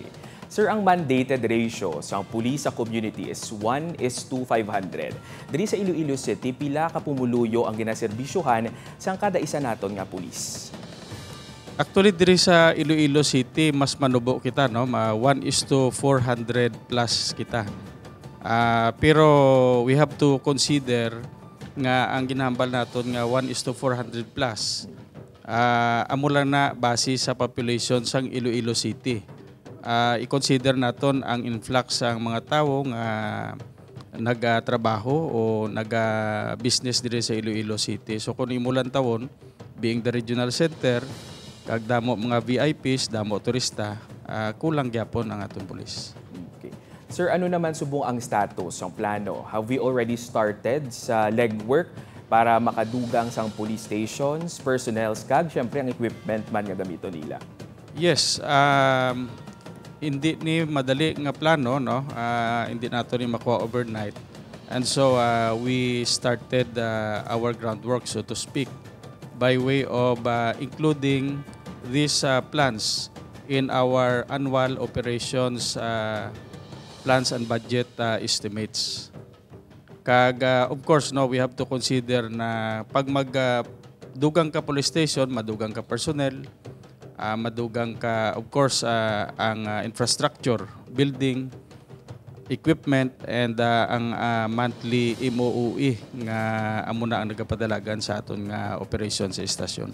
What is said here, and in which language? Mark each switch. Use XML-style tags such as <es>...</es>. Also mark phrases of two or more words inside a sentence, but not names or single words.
<hil>Sir, ang</hil> <en>mandated ratio</en> <hil>sa pulis sa community is 1:500. Diri sa Iloilo City, pila ka pumuluyo ang ginaserbisyuhan sa kada isa naton nga pulis? Actually, diri sa Iloilo City, mas manubo kita, no? 1:400 plus kita. Pero</hil> <en>we have to consider</en> <hil>nga ang ginahambal naton nga 1:400 plus. Amo lang na base sa population sang Iloilo City. I-consider naton ang influx sang mga tawo nga nagatrabaho o naga-business diri sa Iloilo City. So kung imulan tawon,</hil> <en>being the regional center,</en> <hil>kag damo mga VIPs, damo turista, kulang gyapon ang atong pulis. Okay. Sir, ano naman subong ang status ng plano?</hil> <en>Have we already started</en> <hil>sa legwork para makadugang sang</hil> <en>police stations,</en> <hil>personnel, kag syempre ang equipment man nga gamito nila? Yes, hindi ni madali nga plano, no? Hindi nato ni makuha overnight.</hil> <en>And so we started our groundwork, so to speak, by way of including these plans in our annual operations plans and budget estimates.</en> <hil>Kag</hil> <en>of course,</en> <hil>no,</hil> <en>we have to consider</en> <hil>na pag magdugang ka</hil> <en>police station,</en> <hil>madugang ka personnel, madugang ka</hil> <en>of course</en> <hil>ang infrastructure, building, equipment, and ang monthly MOUE nga amo na ang nagapadalagan sa aton nga operation sa istasyon.</hil>